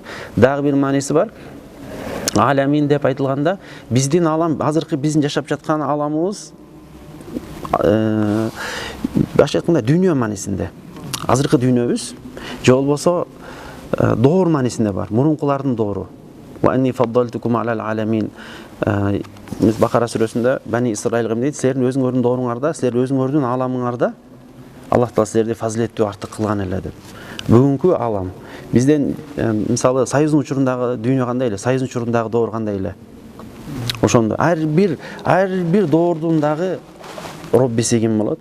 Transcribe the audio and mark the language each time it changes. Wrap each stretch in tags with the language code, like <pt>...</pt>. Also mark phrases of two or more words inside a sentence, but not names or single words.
<ky>Дагы бир мааниси бар. Аламин деп айтылганда биздин алам, азыркы биздин жашап жаткан аламыбыз башка айтканда дүйнө маанисинде. Азыркы дүйнөбүз же болбосо доор маанисинде бар. Мурункулардын доору.</ky> <ar>وأني فضلتكم على العالمين.</ar> <ky>Бакара сүрөсүндө Бани Исраилга дейт, силердин өзүңөрдүн дооруңарда, силер өзүңөрдүн аламыңарда Аллах Таала силерди фазилеттүү артык кылган эле деп. Бүгүнкү алам бизден мисалы Союздун учурундагы дүйнө кандай эле, Союздун учурундагы доор кандай эле. Ошондо ар бир доордун дагы Роббиси ким болот?</ky>